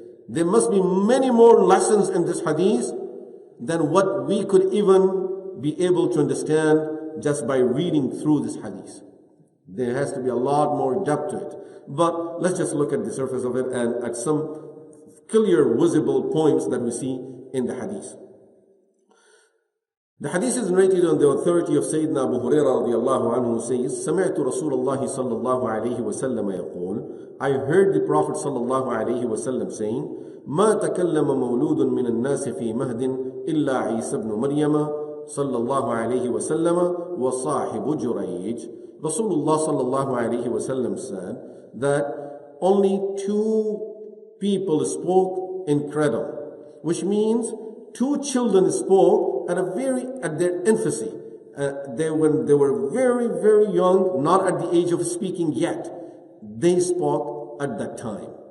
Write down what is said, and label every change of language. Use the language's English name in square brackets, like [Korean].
[English] There must be many more lessons in this hadith than what we could even be able to understand just by reading through this hadith. There has to be a lot more depth to it. But let's just look at the surface of it and at some clear, visible points that we see in the hadith. The hadith is narrated on the authority of Sayyidina Abu Hurairah radiallahu anhu, who says, [Arabic] سمعت رسول الله صلى الله عليه وسلم يقول, [English] I heard the Prophet [Arabic] صلى الله عليه وسلم [English] saying, [Arabic] ما تكلم مولود من الناس في مهد إلا عيسى بن مريم صلى الله عليه وسلم وصاحب جريج. [English] Rasulullah sallallahu alayhi wasallam said that only two people spoke in cradle, which means two children spoke at their infancy. When they were very, very young, not at the age of speaking yet, they spoke at that time.